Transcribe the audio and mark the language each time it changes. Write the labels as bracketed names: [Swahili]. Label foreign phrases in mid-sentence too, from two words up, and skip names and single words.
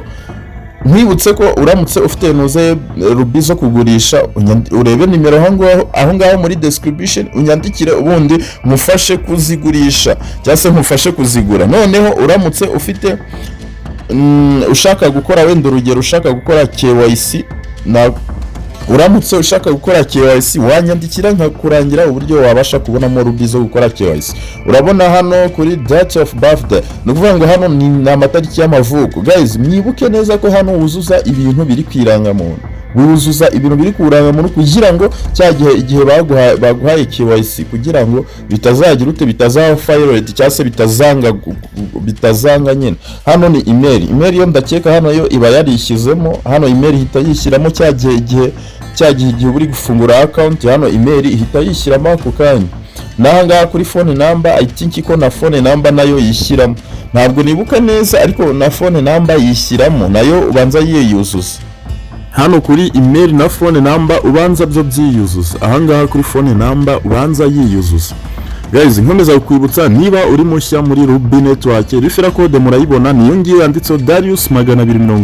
[Kinyarwanda] Nkwibutse ko uramutse ufite noze Ruby zo kugurisha, urebe nimero aho ngaho muri description, unyandikire ubundi mufashe kuzigurisha cyangwa se mufashe kuzigura. Noneho uramutse ufite ushaka gukora wenda urugero ushaka gukora KYC uramutse ushaka gukora KYC wanyandikira nkakurangira uburyo wabasha kubonamo Ruby zo gukora KYC. Urabona hano kuri [English] date of birthday, [Kinyarwanda] no kuvuga ngo hano ni amatariki y'amavuko. Guys, mwibuke neza ko hano wuzuza ibintu biri kwirangamuntu. wuzuza ibintu biri ku muntu kugira ngo igihe baguhaye KYC kugira ngo bitazagira ute bitazaba failed cyangwa se bitazanga nyine. Hano ni email yo ndakeka hano yo iba yarishyizemo, hano email ihita yishyiramo igihe uri gufungura account, hano email ihita yishyiramo ako kanya. Nanga kuri [English] phone number I think [Kinyarwanda] ko na [English] phone number [Kinyarwanda] nayo yishyiramo, ntabwo nibuka neza ariko na [English] phone number [Kinyarwanda] yishyiramo nayo ubanza yiyuzuza. Hano kuri email na [English] phone number [Kinyarwanda] ubanza byo byiyuzuza, ahangaha kuri [English] phone number [Kinyarwanda] ubanza yiyuzuza. Guys, nkomeza kukwibutsa niba uri mushya muri Ruby Network, [English] referral code [Kinyarwanda] murayibona niyo ngiye yanditseho Darius 250.